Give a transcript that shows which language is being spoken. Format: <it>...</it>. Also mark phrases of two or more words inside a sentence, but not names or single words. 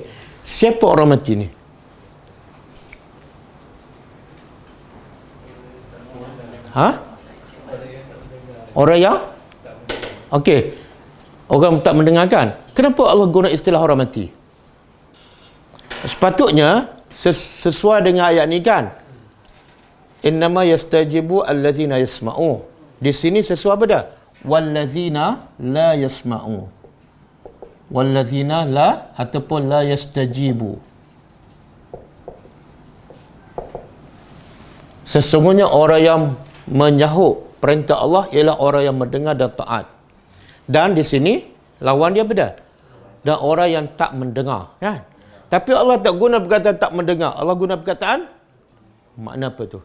<ms>Siapa orang mati ni? Orang yang? Okey. Orang tak mendengarkan. Kenapa Allah guna istilah orang mati? Sepatutnya sesuai dengan ayat ni kan.</ms> <ar>إنما يستجيب الذين يسمعون.</ar> <ms>Di sini sesuai apa dah?</ms> <ar>والذين لا يسمعون. والذين لا ataupun لا يستجيب.</ar> <ms>Sesungguhnya orang yang menyahut perintah Allah ialah orang yang mendengar dan taat. Dan di sini lawan dia beda. Dan orang yang tak mendengar, kan? Tapi Allah tak guna perkataan tak mendengar. Allah guna perkataan makna apa tu?</ms>